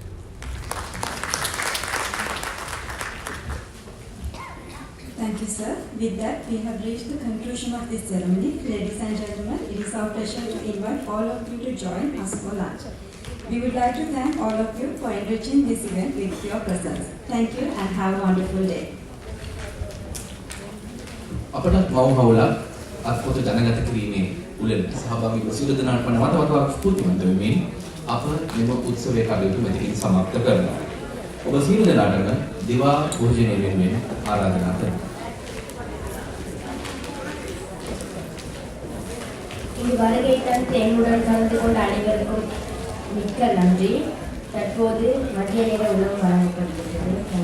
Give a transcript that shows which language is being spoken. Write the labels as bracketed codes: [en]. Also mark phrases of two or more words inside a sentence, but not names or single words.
[en] Thank you, sir. With that, we have reached the conclusion of this ceremony. Ladies and gentlemen, it is our pleasure to invite all of you to join us for lunch. We would like to thank all of you for enriching this event with your presence. Thank you and have a wonderful day. [si] අපට මවහවුලක් අත්පොත ජනගත කිරීමේ උළෙල සහභාගී වූ සියලු දෙනාට වතාවක් ස්තුතිවන්ත වෙමින් අප මෙම උත්සවයේ කටයුතු මෙතකින් සමාප්ත කරනවා. ඔබ සියලු දෙනාටම දිවා භෝජනය වෙනුවෙන් ආරාධනා කරනවා. [ta] இங்கு வருகை தந்து என்னுடன் கலந்து கொண்ட அனைவருக்கும் மிக்க நன்றி. தற்போது மதிய நேர உணவு வழங்கப்படுகிறது.